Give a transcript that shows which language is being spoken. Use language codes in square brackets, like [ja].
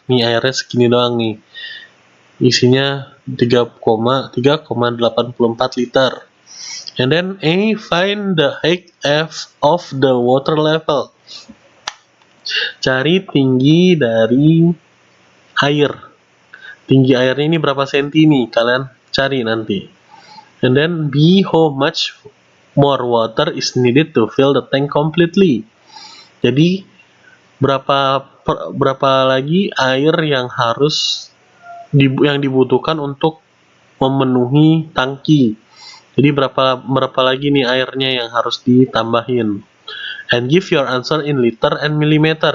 [id] Nih airnya segini doang nih. Isinya 3,84 liter. [en] And then A, find the height of the water level. [id] Cari tinggi dari air. Tinggi airnya ini berapa senti nih? Kalian cari nanti. [en] And then B, how much more water is needed to fill the tank completely. [id] Jadi berapa lagi air yang dibutuhkan untuk memenuhi tangki. Jadi berapa lagi nih airnya yang harus ditambahin. [en] And give your answer in liter and millimeter.